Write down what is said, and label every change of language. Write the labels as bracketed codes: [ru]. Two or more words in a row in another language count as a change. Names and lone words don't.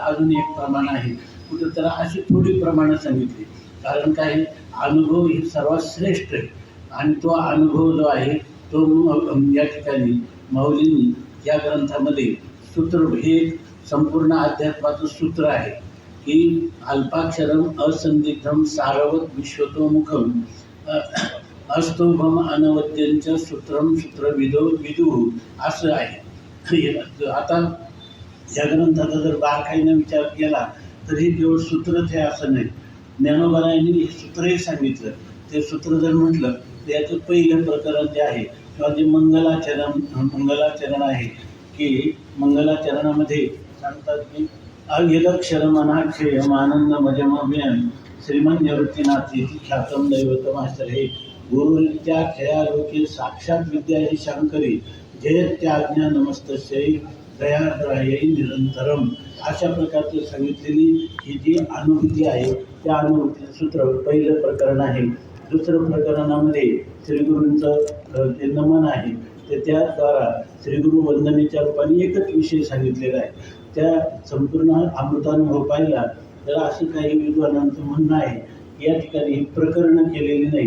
[mr] अजून एक प्रमाण आहे कुठं तर अशी थोडी प्रमाणं सांगितली. कारण काय, अनुभव ही सर्वात श्रेष्ठ आहे. आणि तो अनुभव जो आहे तो या ठिकाणी माऊलींनी या ग्रंथामध्ये सूत्र, हे संपूर्ण अध्यात्माचं सूत्र आहे की [sa] अल्पाक्षरम असंदिग्धम सारवत विश्वतोमुखम अस्तोभम अनवद्यंच सूत्रम सूत्रविदुः [mr] असं आहे. आता या ग्रंथाचा जर बारकाईनं विचार केला तर हे केवळ सूत्रच आहे असं नाही. ज्ञानोबारायांनी हे सूत्रही सांगितलं. ते सूत्र जर म्हटलं तर याचं पहिलं प्रकरण जे आहे किंवा जे मंगलाचरण आहे की मंगलाचरणामध्ये सांगतात की [sa] अविलक्षरम अनाक्षयम आनंद मजमव्यम श्रीमन निवृत्तीनाथी ख्यातम दैवतमाश्रये गुरुरित्या खेळालोके साक्षात विद्या ही शंकरी जयत्याज्ञा नमस्तस्यै दयाद्रायै निरंतरम. [mr] अशा प्रकारचं सांगितलेली ही जी अनुभूती आहे त्या अनुभूतीचं सूत्र पहिलं प्रकरण आहे. दुसरं प्रकरणामध्ये श्रीगुरूंचं जे नमन आहे ते त्याद्वारा श्रीगुरु वंदनेच्या रूपाने एकच विषय सांगितलेला आहे. त्या संपूर्ण अमृतानुभव पाहिला तर असं काही विद्वानांचं म्हणणं आहे या ठिकाणी प्रकरणं केलेली नाही.